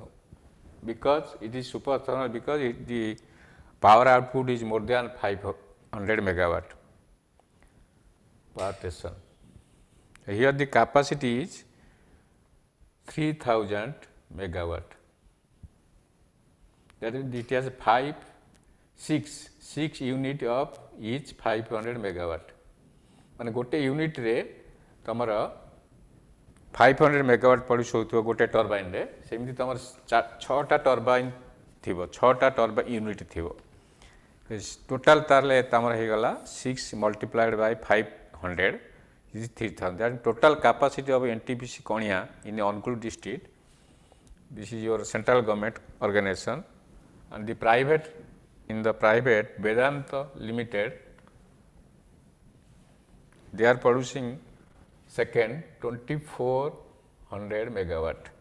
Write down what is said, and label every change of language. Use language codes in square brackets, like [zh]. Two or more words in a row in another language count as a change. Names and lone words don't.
[en] Because it is super thermal, because the power output is more than 500 megawatt power station. Here the capacity is 3000 megawatt. That is, it has 6 unit of each 500 megawatt. [or] ମାନେ ଗୋଟେ ୟୁନିଟ ରେ ତମର 500 [en] megawatt produce [or] ହଉଛି ଗୋଟେ ଟର୍ବାଇନ ରେ, ସେମିତି ତମର 6ଟା ଟର୍ବାଇନ ଥିବ, 6ଟା [en] turbine unit [or] ଥିବ. ଟୋଟାଲ ତାହାହେଲେ ତମର ହେଇ ଗଲା 6 [en] multiplied by 500 is 3000. That total capacity of NTPC Konya in Angul district. This is your central government organization, and the private, in the private Vedanta Limited, they are producing second 2400 megawatt.